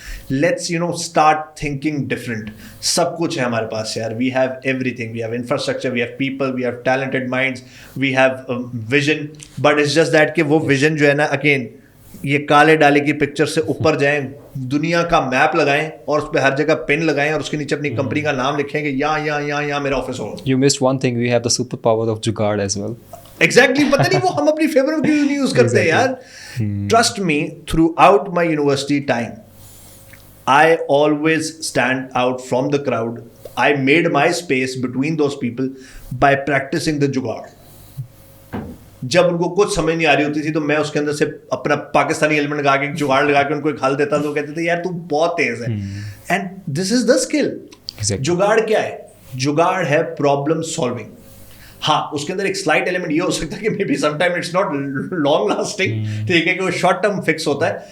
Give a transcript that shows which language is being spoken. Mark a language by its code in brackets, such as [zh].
[en] Let's start thinking different. [ur] سب کچھ ہے ہمارے پاس یار, [en] We have everything, we have infrastructure, we have people, we have talented minds, we have vision. But it's just that [ur] کہ وہ vision جو ہے نا, اگین یہ کالے ڈالے کی پکچر سے اوپر جائیں, دنیا کا میپ لگائیں اور اس پہ ہر جگہ پن لگائیں, اور اس کے نیچے اپنی کمپنی کا نام لکھیں کہ یہاں میرا آفس ہوگا. [en] You missed one thing, we have the superpower of jugaad as well. Exactly, [ur] پتہ نہیں وہ ہم اپنی فیور میں کیوں نہیں یوز کرتے یار. [en] Trust me, throughout my university time I always stand out from the crowd. I made my space between those people by practicing the jugaad. [ur] جب ان کو کچھ سمجھ نہیں آ رہی ہوتی تھی تو میں اس کے اندر سے اپنا پاکستانی ایلیمنٹ لگا کے جگاڑ لگا کے ان کو ایک حل دیتا, تو کہتے تھے یار تو بہت تیز ہے. [en] And this is the skill. [ur] جگاڑ کیا ہے؟ جگاڑ ہے پرابلم سالونگ. ہاں, اس کے اندر ایک سلائٹ ایلیمنٹ یہ ہو سکتا ہے کہ [en] maybe some time it's not long lasting, [ur] ٹھیک ہے, کہ وہ شارٹ ٹرم فکس ہوتا ہے.